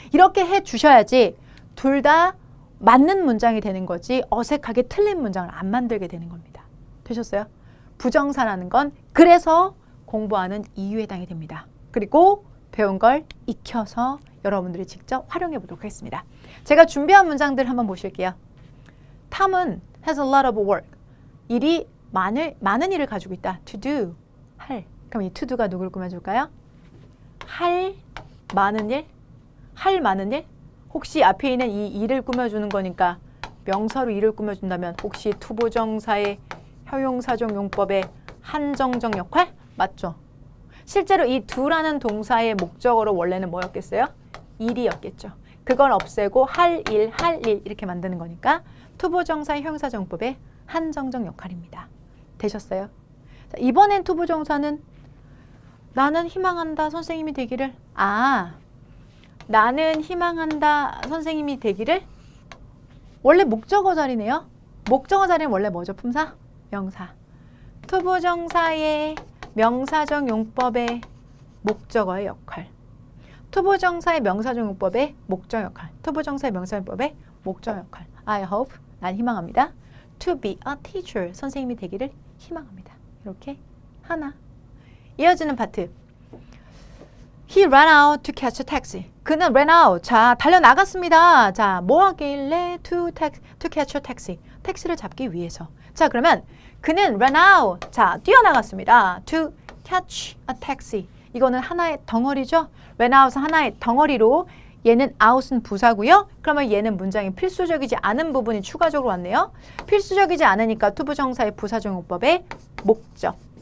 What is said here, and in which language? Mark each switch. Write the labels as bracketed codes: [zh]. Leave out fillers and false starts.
[ko] 이렇게 해 주셔야지 둘 다 맞는 문장이 되는 거지 어색하게 틀린 문장을 안 만들게 되는 겁니다. 되셨어요? 부정사라는 건 그래서 공부하는 이유에 해당이 됩니다. 그리고 배운 걸 익혀서 여러분들이 직접 활용해 보도록 하겠습니다. 제가 준비한 문장들 한번 보실게요. 탐은 [en] has a lot of work. [ko] 일이 많은 일을 가지고 있다. [en] to do, [ko] 할. 그럼 이 [en] to do [ko] 가 누굴 꾸며줄까요? 할 많은 일? 할 많은 일? 혹시 앞에 있는 이 일을 꾸며주는 거니까 명사로 일을 꾸며준다면 혹시 투부정사의 형용사적 용법의 한정적 역할? 맞죠? 실제로 이 do라는 동사의 목적어로 원래는 뭐였겠어요? 일이었겠죠. 그걸 없애고 할 일 이렇게 만드는 거니까 투부정사의 형용사적 용법의 한정적 역할입니다. 되셨어요? 자, 이번엔 투부정사는 나는 희망한다 선생님이 되기를. 나는 희망한다 선생님이 되기를. 원래 목적어 자리네요. 목적어 자리는 원래 뭐죠? 품사? 명사. 투부정사의 명사적 용법의 목적어의 역할. 투부정사의 명사적 용법의 목적 역할. 투부정사의 명사적 용법의 목적 역할. [en] I hope, [ko] 난 희망합니다. [en] To be a teacher, [ko] 선생님이 되기를 희망합니다. 이렇게 하나. 이어지는 파트. [en] He ran out to catch a taxi. [ko] 그는 [en] ran out. [ko] 자, 달려나갔습니다. 자, 뭐 하길래 [en] to catch a taxi. [ko] 택시를 잡기 위해서. 자, 그러면 그는 [en] ran out. [ko] 자, 뛰어나갔습니다. [en] To catch a taxi. [ko] 이거는 하나의 덩어리죠. [en] ran out [ko] 은 하나의 덩어리로 얘는 out은 부사고요. 그러면 얘는 문장이 필수적이지 않은 부분이 추가적으로 왔네요. 필수적이지 않으니까 투부정사의 부사적 용법의 목적.